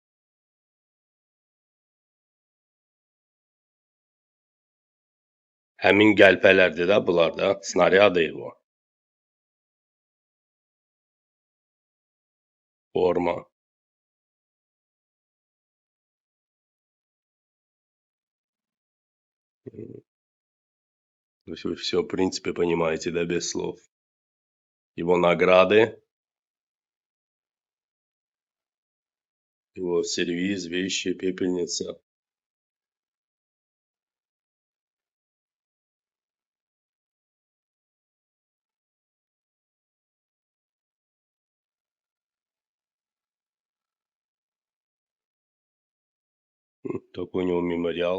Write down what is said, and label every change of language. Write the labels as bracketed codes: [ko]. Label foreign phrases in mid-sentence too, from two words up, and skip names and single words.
[az] Həmin qəlpələrdir də bunlar da, snaryad evi. Forma. [ru] То есть вы все, в принципе, понимаете, да, без слов. Его награды, его сервиз, вещи, пепельница. Такой у него мемориal.